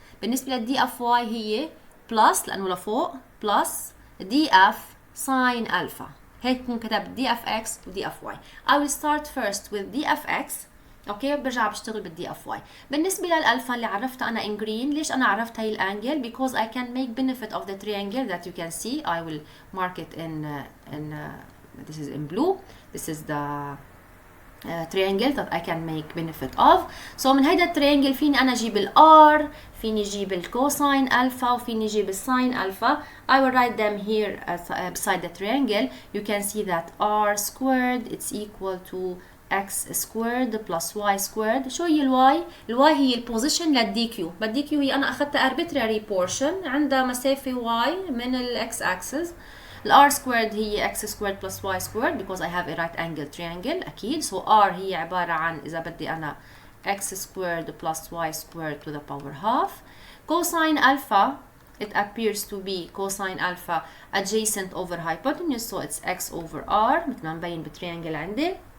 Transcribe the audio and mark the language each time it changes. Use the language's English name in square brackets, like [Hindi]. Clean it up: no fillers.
[Arabic] بالنسبه للdfy هي plus لانه لفوق plus df sin alpha. هيك بكون كتبت dfx و dfy. [English] I will start first with dfx. [Arabic] اوكي برجع بشتغل بالdfy. بالنسبه للالفا اللي عرفتها انا [English] in green, [Arabic] ليش انا عرفت هي الانجل؟ [English] because I can make benefit of the triangle that you can see. I will mark it in this is in blue. This is the triangle that I can make benefit of. [Arabic] So من هيدا التريانجل فيني أنا أجيب ال R, فيني أجيب ال cosine alpha وفيني أجيب ال sin alpha. [English] I will write them here beside the triangle. You can see that R squared it's equal to x squared plus y squared. [Arabic] شو هي ال y؟ ال y هي ال position لل dq. بال dq هي أنا أخذتها arbitrary portion عندها مسافة y من ال x axis. [English] ال r squared هي x squared plus y squared because I have a right angle triangle أكيد. So r [Arabic] هي عبارة عن إذا بدي أنا [English] x squared plus y squared to the power half. Cosine alpha it appears to be cosine alpha adjacent over hypotenuse so it's x over r [Arabic] مثل ما مبين بالتريانجل عندي.